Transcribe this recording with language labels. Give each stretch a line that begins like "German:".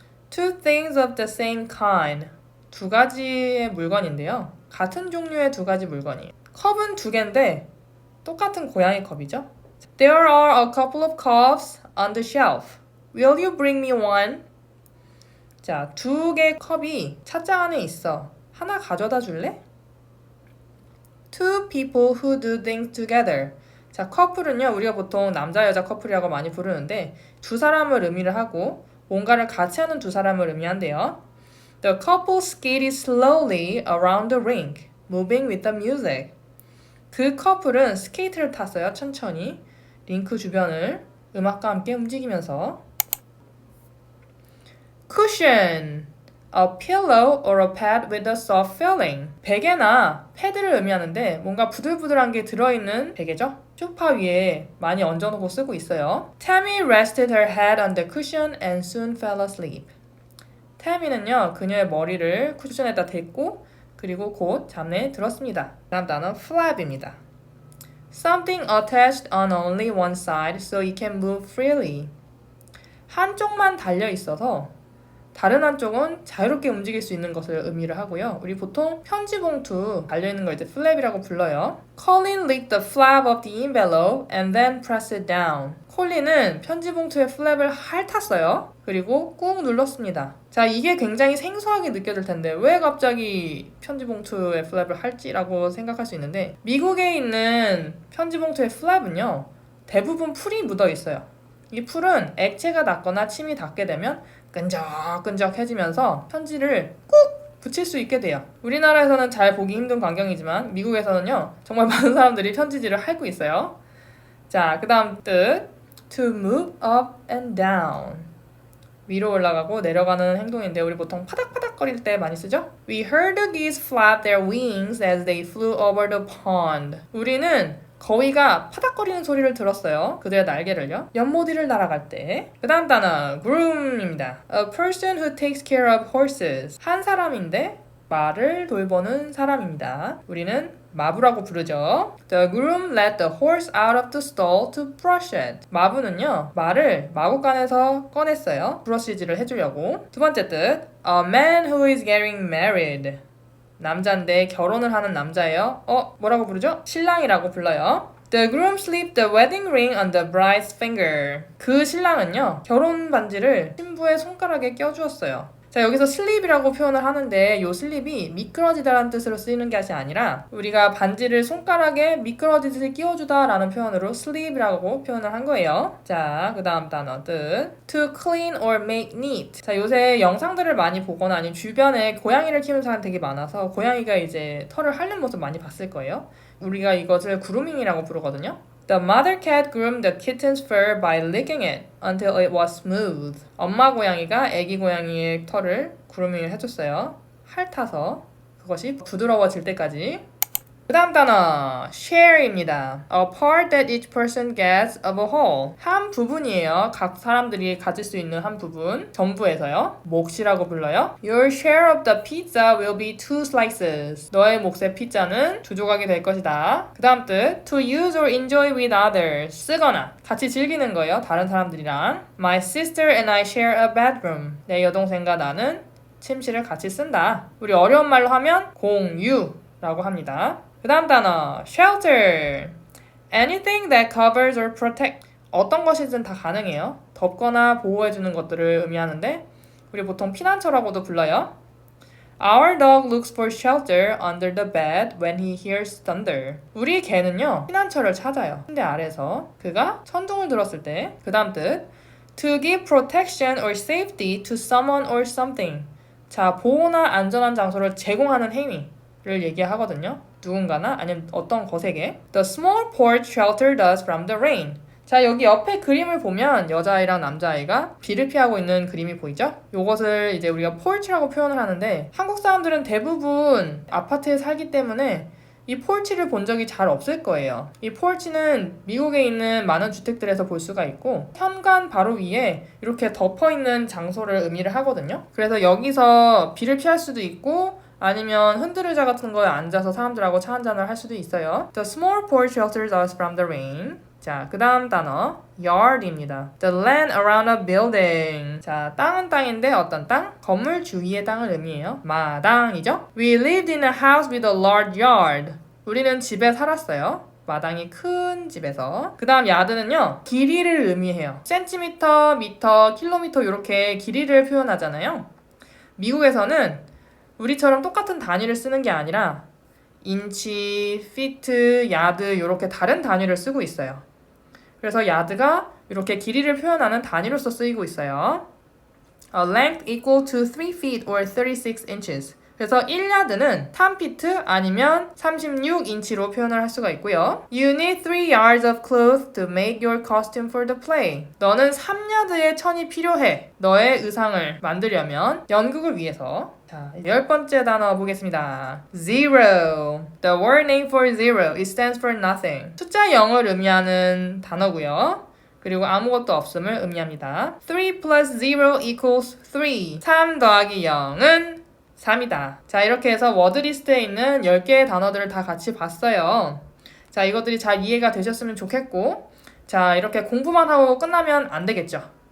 English: Two things of the same kind.
Korean: 두 가지의 물건인데요. 같은 종류의 두 가지 물건이에요. 컵은 두 개인데 똑같은 고양이 컵이죠.
English: There are a couple of cups on the shelf. Will you bring me one?
Korean: 자, 두 개의 컵이 찻잔 안에 있어. 하나 가져다 줄래?
English: Two people who do things together.
Korean: 자, 커플은요, 우리가 보통 남자, 여자 커플이라고 많이 부르는데 두 사람을 의미를 하고 뭔가를 같이 하는 두 사람을 의미한대요.
English: The couple skated slowly around the rink, moving with the music.
Korean: 그 커플은 스케이트를 탔어요, 천천히. 링크 주변을 음악과 함께 움직이면서.
English: Cushion. A pillow or a pad with a soft filling.
Korean: 베개나 패드를 의미하는데 뭔가 부들부들한 게 들어있는 베개죠. 소파 위에 많이 얹어놓고 쓰고 있어요. Tammy rested her head on the cushion and soon fell asleep. 타미는요, 그녀의 머리를 쿠션에다 댔고 그리고 곧 잠에 들었습니다. 다음 단어 flap입니다.
English: Something attached on only one side so it can move freely.
Korean: 한쪽만 달려 있어서 다른 한쪽은 자유롭게 움직일 수 있는 것을 의미를 하고요. 우리 보통 편지 봉투 달려있는 걸 이제 flap이라고 불러요. Colin licked the flap of the envelope and then pressed it down. 콜린은 편지 봉투의 플랩을 핥았어요. 그리고 꾹 눌렀습니다. 자, 이게 굉장히 생소하게 느껴질 텐데 왜 갑자기 편지 봉투의 플랩을 핥지라고 생각할 수 있는데 미국에 있는 편지 봉투의 플랩은요. 대부분 풀이 묻어 있어요. 이 풀은 액체가 닿거나 침이 닿게 되면 끈적끈적해지면서 편지를 꾹 붙일 수 있게 돼요. 우리나라에서는 잘 보기 힘든 광경이지만 미국에서는요. 정말 많은 사람들이 편지지를 핥고 있어요. 자, 그 다음 뜻
English: To move up and down.
Korean: 위로 올라가고 내려가는 행동인데 우리 보통 파닥파닥거릴 때 많이 쓰죠?
English: We heard the geese flap their wings as they flew over the pond.
Korean: 우리는 거위가 파닥거리는 소리를 들었어요. 그들의 날개를요. 연못이를 날아갈 때. 그 다음 단어 groom입니다.
English: A person who takes care of horses.
Korean: 한 사람인데 말을 돌보는 사람입니다. 우리는 마부라고 부르죠.
English: The groom led the horse out of the stall to brush it.
Korean: 마부는요, 말을 마구간에서 꺼냈어요. 브러쉬질을 해주려고. 두 번째 뜻,
English: a man who is getting married.
Korean: 남자인데 결혼을 하는 남자예요. 뭐라고 부르죠? 신랑이라고 불러요.
English: The groom slipped the wedding ring on the bride's finger.
Korean: 그 신랑은요, 결혼 반지를 신부의 손가락에 껴주었어요. 자, 여기서 슬립이라고 표현을 하는데 이 슬립이 미끄러지다라는 뜻으로 쓰이는 것이 아니라 우리가 반지를 손가락에 미끄러지듯이 끼워주다 라는 표현으로 슬립이라고 표현을 한 거예요. 자, 그 다음 단어 뜻
English: to clean or make neat.
Korean: 자, 요새 영상들을 많이 보거나 아니면 주변에 고양이를 키우는 사람 되게 많아서 고양이가 이제 털을 핥는 모습 많이 봤을 거예요. 우리가 이것을 그루밍이라고 부르거든요.
English: The mother cat groomed the kitten's fur by licking it until it was smooth.
Korean: 엄마 고양이가 아기 고양이의 털을 그루밍을 해줬어요. 핥아서 그것이 부드러워질 때까지. 그 다음 단어 share입니다.
English: A part that each person gets of a whole.
Korean: 한 부분이에요. 각 사람들이 가질 수 있는 한 부분. 전부에서요. 몫이라고 불러요.
English: Your share of the pizza will be 2 slices.
Korean: 너의 몫의 피자는 2조각이 될 것이다. 그 다음 뜻
English: to use or enjoy with others.
Korean: 쓰거나 같이 즐기는 거예요. 다른 사람들이랑.
English: My sister and I share a bedroom.
Korean: 내 여동생과 나는 침실을 같이 쓴다. 우리 어려운 말로 하면 공유라고 합니다. 그 다음 단어 shelter.
English: Anything that covers or protects.
Korean: 어떤 것이든 다 가능해요. 덮거나 보호해주는 것들을 의미하는데 우리 보통 피난처라고도 불러요.
English: Our dog looks for shelter under the bed when he hears thunder.
Korean: 우리 개는요 피난처를 찾아요. 침대 아래서 그가 천둥을 들었을 때. 그 다음 뜻
English: to give protection or safety to someone or something.
Korean: 자, 보호나 안전한 장소를 제공하는 행위를 얘기하거든요. 누군가나 아니면 어떤 것에게.
English: The small porch sheltered us from the rain.
Korean: 자, 여기 옆에 그림을 보면 여자아이랑 남자아이가 비를 피하고 있는 그림이 보이죠? 이것을 이제 우리가 porch라고 표현을 하는데 한국 사람들은 대부분 아파트에 살기 때문에 이 폴치를 본 적이 잘 없을 거예요. 이 폴치는 미국에 있는 많은 주택들에서 볼 수가 있고 현관 바로 위에 이렇게 덮어있는 장소를 의미를 하거든요. 그래서 여기서 비를 피할 수도 있고 아니면 흔들의자 같은 거에 앉아서 사람들하고 차 한잔을 할 수도 있어요.
English: The small porch shelters us from the rain.
Korean: 자, 그 다음 단어 yard입니다.
English: The land around a building.
Korean: 자, 땅은 땅인데 어떤 땅? 건물 주위의 땅을 의미해요. 마당이죠. We lived in a house with a large yard. 우리는 집에 살았어요. 마당이 큰 집에서. 그 다음 야드는요 길이를 의미해요. 센티미터, 미터, 킬로미터 이렇게 길이를 표현하잖아요. 미국에서는 우리처럼 똑같은 단위를 쓰는 게 아니라 인치, 피트, 야드 이렇게 다른 단위를 쓰고 있어요. 그래서 야드가 이렇게 길이를 표현하는 단위로서 쓰이고 있어요.
English: A length equal to 3 feet or 36 inches.
Korean: 그래서 1야드는 3피트 아니면 36인치로 표현을 할 수가 있고요.
English: You need 3 yards of cloth to make your costume for the play.
Korean: 너는 3야드의 천이 필요해. 너의 의상을 만들려면 연극을 위해서. 자, 10번째 단어 보겠습니다.
English: Zero. The word name for zero, it stands for nothing.
Korean: 숫자 0을 의미하는 단어고요. 그리고 아무것도 없음을 의미합니다.
English: 3 plus 0 equals 3.
Korean: 3 더하기 0은 3이다. 자, 이렇게 해서 워드리스트에 있는 10개의 단어들을 다 같이 봤어요. 자, 이것들이 잘 이해가 되셨으면 좋겠고 자, 이렇게 공부만 하고 끝나면 안 되겠죠.